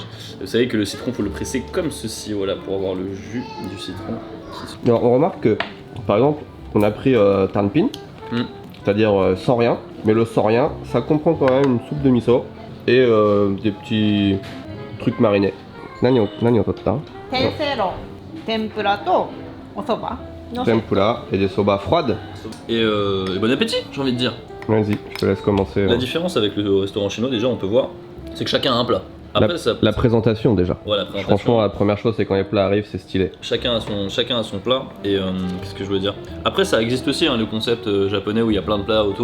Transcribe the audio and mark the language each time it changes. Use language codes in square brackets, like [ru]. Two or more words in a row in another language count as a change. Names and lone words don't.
[fr] Vous savez que le citron, faut le presser comme ceci, voilà, pour avoir le jus du citron. Alors on remarque que, par exemple, on a pris tanpin, c'est-à-dire sans rien, mais le sans rien, ça comprend quand même une soupe de miso et des petits trucs marinés. [ja] 何を取った? 天せいろ、天ぷらとお蕎麦のセット。 [fr] Tempura et des soba froides. Et bon appétit, j'ai envie de dire. Vas-y, je te laisse commencer. La différence avec le restaurant chinois, déjà, on peut voir, c'est que chacun a un plat. Après, La présentation déjà. Voilà, la présentation. Franchement, la première chose, c'est quand les plats arrivent, c'est stylé. Chacun a son plat. Et qu'est-ce que je veux dire? Après, ça existe aussi, hein, le concept japonais où il y a plein de plats autour.